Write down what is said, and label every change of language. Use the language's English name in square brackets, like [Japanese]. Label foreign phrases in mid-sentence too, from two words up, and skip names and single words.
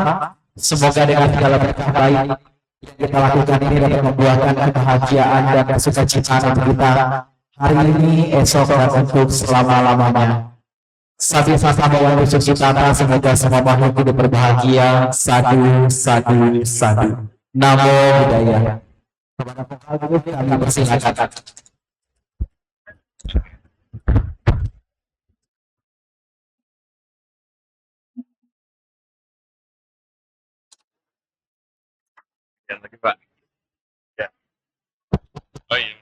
[Indonesian] Semoga dengan segala berkah baik yang kita lakukan ini dapat membuahkan kebahagiaan dan sukacita untuk kita hari ini, esok, dan untuk selama-lamanya. [Pali] Sambil sama bawa bersuci tata, [Indonesian] semoga semua makhluk hidup berbahagia. [Pali] Sadu, sadu, sadu. Namo Buddhaya. [Indonesian] Kepada vokal grup kami persilakan. Yang lagi Pak. Ya. Oh iya.